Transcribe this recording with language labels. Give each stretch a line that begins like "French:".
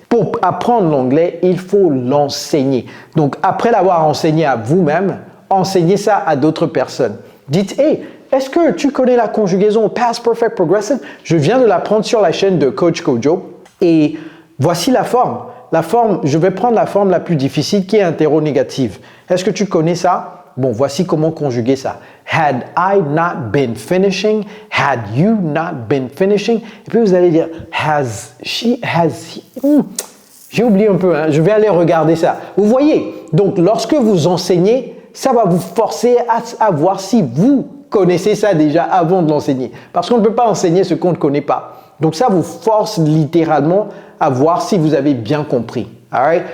French: Pour apprendre l'anglais, il faut l'enseigner. Donc, après l'avoir enseigné à vous-même, enseignez ça à d'autres personnes. Dites, hey, est-ce que tu connais la conjugaison past perfect progressive? Je viens de l'apprendre sur la chaîne de Coach Kojo. Et voici la forme. Je vais prendre la forme la plus difficile qui est interrogative. Est-ce que tu connais ça? Bon, voici comment conjuguer ça.
English: Had I not been finishing? Had you not been finishing?
French: Et puis vous allez dire, has she, has he? J'ai oublié un peu, hein? Je vais aller regarder ça. Vous voyez, donc lorsque vous enseignez, ça va vous forcer à voir si vous connaissez ça déjà avant de l'enseigner. Parce qu'on ne peut pas enseigner ce qu'on ne connaît pas. Donc ça vous force littéralement à voir si vous avez bien compris. Alright?